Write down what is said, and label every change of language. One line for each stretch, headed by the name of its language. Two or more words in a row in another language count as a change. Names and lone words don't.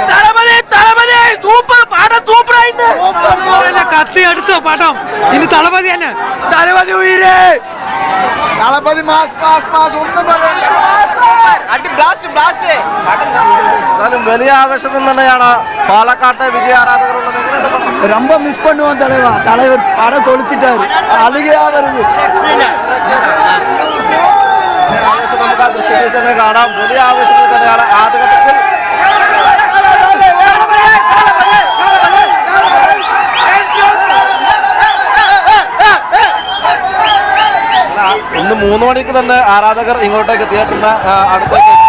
Malayalam: കത്തി എടുത്തു പടം. ഇത് തളപതി തന്നെ. തളപതി ഉയരേ, തളപതി
English: mass mass mass
Malayalam: ഒന്നും വലിയ ആവേശത്തിൽ തന്നെയാണ് പാലക്കാട്ടെ വിജയ ആരാധകരുള്ളത്.
Tamil: ரொம்ப மிஸ் பண்ணுவோம் தலைவர் படம் கொளுத்திட்டாரு. அழுகையா வருது.
Malayalam: ആവേശം നമുക്ക് ആ ദൃശ്യത്തിൽ തന്നെ കാണാം. വലിയ ആവേശത്തിൽ തന്നെയാണ് ആദ്യഘട്ടത്തിൽ ഇന്ന് 3 മണിക്ക് തന്നെ ആരാധകർ ഇങ്ങോട്ടേക്ക് തിയേറ്ററിന് അടുത്തേക്ക് എത്തി.